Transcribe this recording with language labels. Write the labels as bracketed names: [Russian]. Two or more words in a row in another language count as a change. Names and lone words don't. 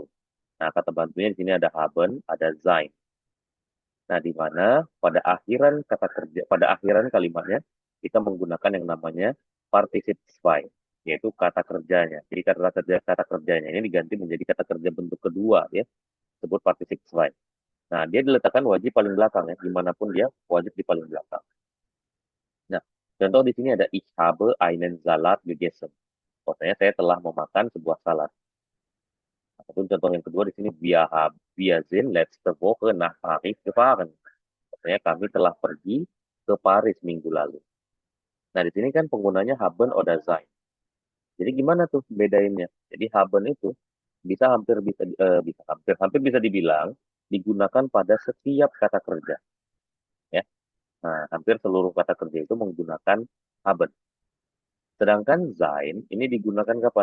[Indonesian] Nah, kata bantunya di sini ada haben, ada sein. Nah, di mana pada akhiran kata kerja, pada akhiran kalimatnya kita menggunakan yang namanya participle zwei, yaitu kata kerjanya. Jadi kata kerjanya ini diganti menjadi kata kerja bentuk kedua ya, disebut participle zwei. Nah, dia diletakkan wajib paling belakang ya, dimanapun dia wajib di paling belakang. Nah, contoh di sini ada [German] ich habe einen Salat gegessen. [Indonesian] Maksudnya saya telah memakan sebuah salad. Ataupun contoh yang kedua di sini [German] wir sind letzte Woche nach Paris gefahren. [Indonesian] Maksudnya kami telah pergi ke Paris minggu lalu. Nah, di sini kan penggunanya [German] haben oder sein. [Indonesian] Jadi gimana tuh bedainnya? Jadi haben itu bisa hampir bisa dibilang digunakan pada setiap kata kerja, ya. Nah, hampir seluruh kata kerja itu menggunakan haben. Sedangkan sein ini digunakan kapan?